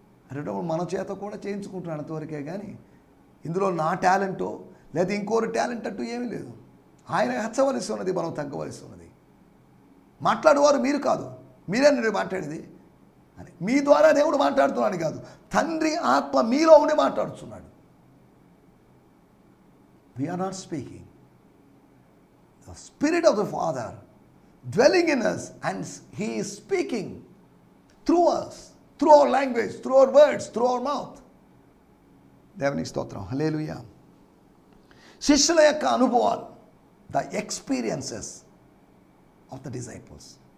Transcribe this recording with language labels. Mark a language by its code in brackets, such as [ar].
[te] అరేటప్పుడు మన చేత కూడా చేయించుకుంటున్నాడు అంతవరకే. కానీ ఇందులో నా టాలెంటో లేదా ఇంకోరు టాలెంట్ అంటూ ఏమీ లేదు. ఆయన హెచ్చవలసి ఉన్నది, మనం తగ్గవలసి ఉన్నది. మాట్లాడేవారు మీరు కాదు, మీరే నేను మాట్లాడేది అని. మీ ద్వారా దేవుడు మాట్లాడుతున్నాడు కాదు, తండ్రి ఆత్మ మీలో ఉండి మాట్లాడుతున్నాడు. [en] We are not speaking. The Spirit of the Father dwelling in us, and He is speaking through us, through our language, through our words, through our mouth. [te] దేవునికి స్తోత్రం, హల్లెలూయా. శిష్యుల యొక్క అనుభవాలు, [en] The experiences of the disciples.